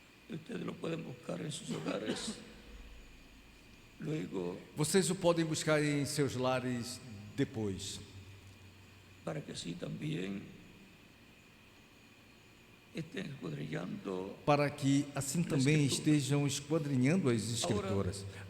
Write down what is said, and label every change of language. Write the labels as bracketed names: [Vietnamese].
[Spanish] Ustedes lo pueden buscar en sus hogares. Luego, [Portuguese] Vocês o podem buscar em seus lares depois, [Spanish] para que así también estén escudriñando. [Portuguese] para que assim também estejam esquadrinhando as Escrituras.